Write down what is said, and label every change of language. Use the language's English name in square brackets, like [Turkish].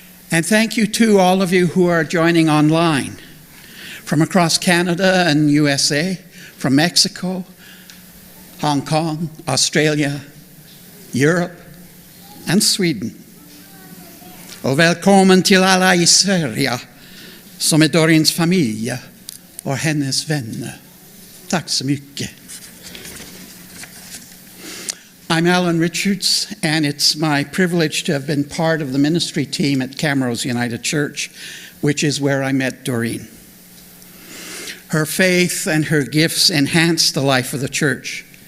[English] And thank you to all of you who are joining online from across Canada and USA, from Mexico, Hong Kong, Australia, Europe, and Sweden. [Swedish] Och välkommen till alla i Sverige som är Doreens familj och hennes vänner. Tack så mycket. [English] I'm Alan Richards, and it's my privilege to have been part of the ministry team at Camrose United Church, which is where I met Doreen. Her faith and her gifts enhanced the life of the church.